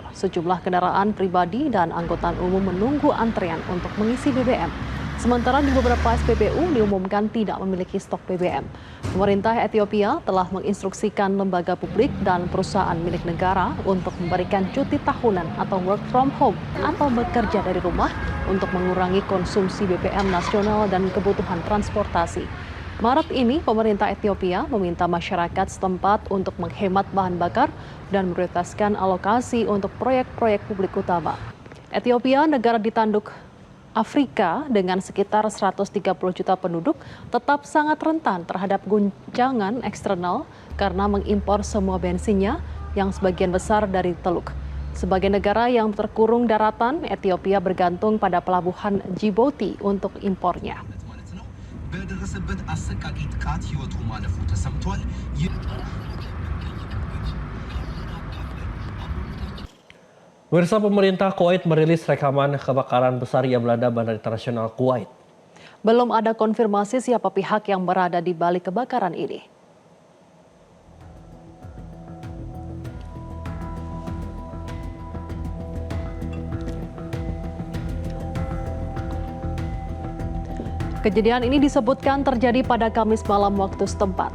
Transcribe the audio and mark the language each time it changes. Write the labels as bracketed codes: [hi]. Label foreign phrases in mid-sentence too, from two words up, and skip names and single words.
[id] Sejumlah kendaraan pribadi dan angkutan umum menunggu antrean untuk mengisi BBM. Sementara di beberapa SPBU diumumkan tidak memiliki stok BBM. Pemerintah Ethiopia telah menginstruksikan lembaga publik dan perusahaan milik negara untuk memberikan cuti tahunan atau [en] work from home [id] atau bekerja dari rumah untuk mengurangi konsumsi BBM nasional dan kebutuhan transportasi. Maret ini, pemerintah Ethiopia meminta masyarakat setempat untuk menghemat bahan bakar dan memprioritaskan alokasi untuk proyek-proyek publik utama. Ethiopia, negara di tanduk Afrika dengan sekitar 130 juta penduduk, tetap sangat rentan terhadap guncangan eksternal karena mengimpor semua bensinnya yang sebagian besar dari Teluk. Sebagai negara yang terkurung daratan, Ethiopia bergantung pada pelabuhan Djibouti untuk impornya. [am] በደረሰበት አሰቃቂ ጥቃት ህይወቱ ማለፉ ተሰምቷል። [id] Pemirsa, pemerintah Kuwait merilis rekaman kebakaran besar yang melanda Bandara Internasional Kuwait. Belum ada konfirmasi siapa pihak yang berada di balik kebakaran ini. Kejadian ini disebutkan terjadi pada Kamis malam waktu setempat.